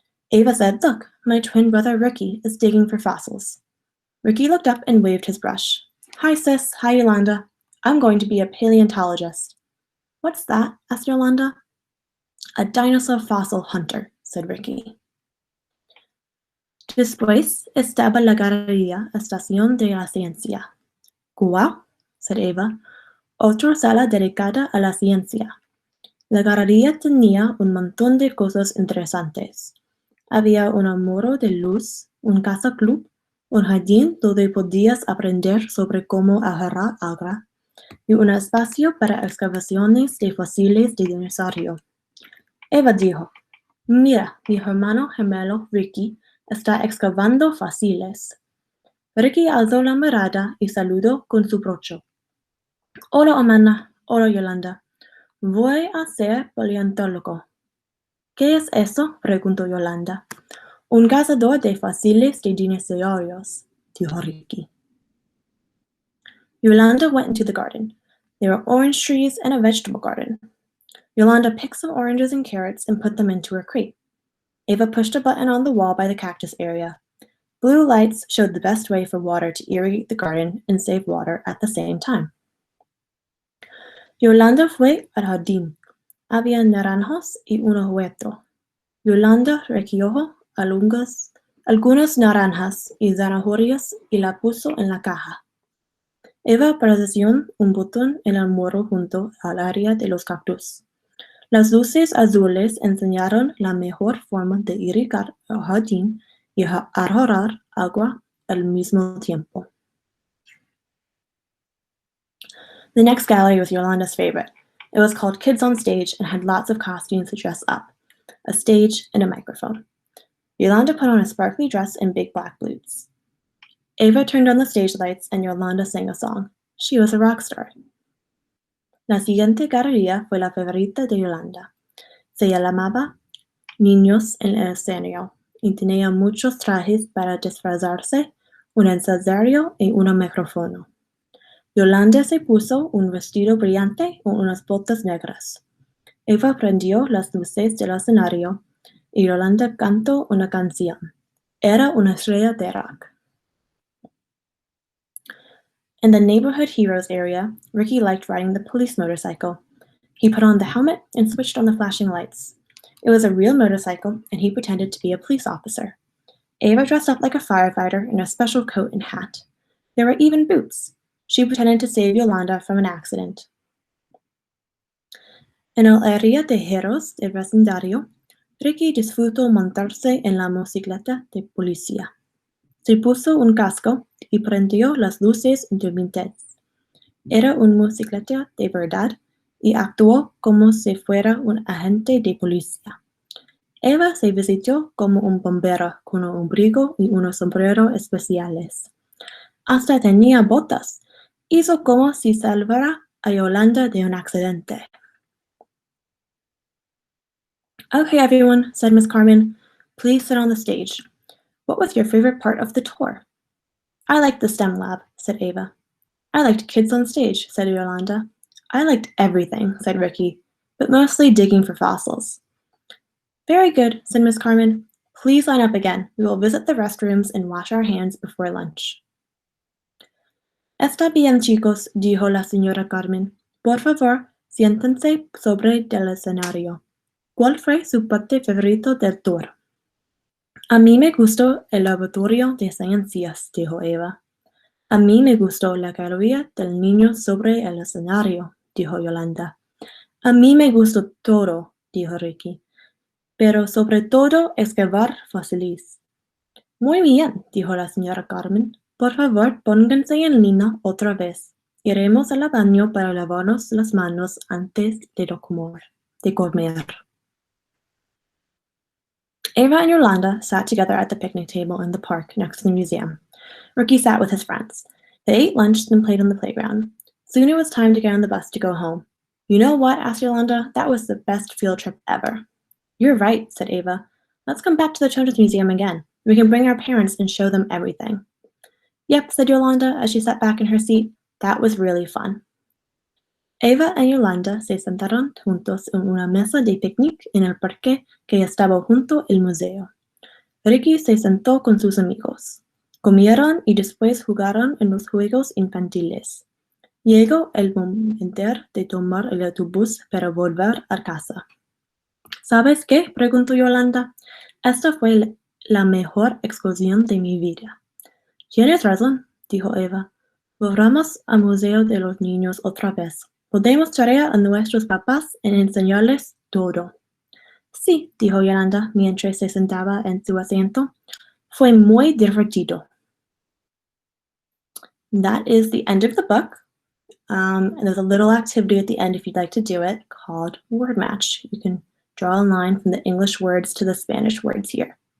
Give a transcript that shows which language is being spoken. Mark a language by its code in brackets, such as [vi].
[en] Ava said, "Look, my twin brother Ricky is digging for fossils." Ricky looked up and waved his brush. "Hi, sis. Hi, Yolanda. I'm going to be a paleontologist." "What's that?" asked Yolanda. "A dinosaur fossil hunter," said Ricky. [es] Después estaba la galería Estación de la Ciencia. "Guau," [en] said Ava. [es] "Otra sala dedicada a la ciencia." La galería tenía un montón de cosas interesantes. Había un muro de luz, un casa club, un jardín donde podías aprender sobre cómo agarrar alga, y un espacio para excavaciones de fósiles de dinosaurio. Eva dijo, "Mira, mi hermano gemelo Ricky está excavando fósiles." Ricky alzó la mirada y saludó con su brocho. "Hola, hermana. Hola, Yolanda. Voy a ser paleontólogo." "¿Qué es eso?" preguntó Yolanda. "Un cazador de fósiles de dinosaurios," dijo Ricky. [en] Yolanda went into the garden. There were orange trees and a vegetable garden. Yolanda picked some oranges and carrots and put them into her crate. Ava pushed a button on the wall by the cactus area. Blue lights showed the best way for water to irrigate the garden and save water at the same time. [es] Yolanda fue al jardín. Había naranjas y un huerto. Yolanda recogió algunas naranjas y zanahorias y la puso en la caja. Eva presionó un botón en el muro junto al área de los cactus. Las luces azules enseñaron la mejor forma de irrigar el jardín y ahorrar agua al mismo tiempo. [en] The next gallery was Yolanda's favorite. It was called Kids on Stage and had lots of costumes to dress up, a stage, and a microphone. Yolanda put on a sparkly dress and big black boots. Ava turned on the stage lights and Yolanda sang a song. She was a rock star. [es] La siguiente galería fue la favorita de Yolanda. Se llamaba Niños en el Escenario y tenía muchos trajes para disfrazarse, un escenario y un micrófono. Yolanda se puso un vestido brillante y unas botas negras. Eva prendió las luces del escenario y Yolanda cantó una canción. Era una estrella de rock. [en] In the Neighborhood Heroes area, Ricky liked riding the police motorcycle. He put on the helmet and switched on the flashing lights. It was a real motorcycle, and he pretended to be a police officer. Ava dressed up like a firefighter in a special coat and hat. There were even boots. She pretended to save Yolanda from an accident. [es] En el área de heroes del vecindario, Ricky disfrutó montarse en la motocicleta de policía. Se puso un casco y prendió las luces intermitentes. Era un motocicleta de verdad y actuó como si fuera un agente de policía. Eva se vistió como un bombero con un abrigo y unos sombreros especiales. Hasta tenía botas. Hizo como si salvara a Yolanda de un accidente. [en] Okay, everyone, said Miss Carmen. Please sit on the stage. What was your favorite part of the tour? I liked the STEM lab, said Ava. I liked kids on stage, said Yolanda. I liked everything, said Ricky, but mostly digging for fossils. Very good, said Miss Carmen. Please line up again. We will visit the restrooms and wash our hands before lunch. [es] Está bien, chicos, dijo la señora Carmen. Por favor, siéntense sobre el escenario. ¿Cuál fue su parte favorito del tour? A mí me gustó el laboratorio de ciencias, dijo Eva. A mí me gustó la galería del niño sobre el escenario, dijo Yolanda. A mí me gustó todo, dijo Ricky. Pero sobre todo excavar fósiles. Muy bien, dijo la señora Carmen. Por favor, pónganse en línea otra vez. Iremos al baño para lavarnos las manos antes de comer. [en] Ava and Yolanda sat together at the picnic table in the park next to the museum. Ricky sat with his friends. They ate lunch, then played on the playground. Soon it was time to get on the bus to go home. You know what? Asked Yolanda. That was the best field trip ever. You're right, said Ava. Let's come back to the Children's Museum again. We can bring our parents and show them everything. Yep, said Yolanda as she sat back in her seat. That was really fun. [es] Ava y Yolanda se sentaron juntos en una mesa de picnic en el parque que estaba junto al museo. Ricky se sentó con sus amigos. Comieron y después jugaron en los juegos infantiles. Llegó el momento de tomar el autobús para volver a casa. ¿Sabes qué? Preguntó Yolanda. Esta fue la mejor excursión de mi vida. Tienes razón, dijo Eva. Volvamos al Museo de los Niños otra vez. Podemos traer a nuestros papás y enseñarles todo. Sí, dijo Yolanda mientras se sentaba en su asiento. Fue muy divertido. [en] That is the end of the book. And there's a little activity at the end if you'd like to do it called Word Match. You can draw a line from the English words to the Spanish words here.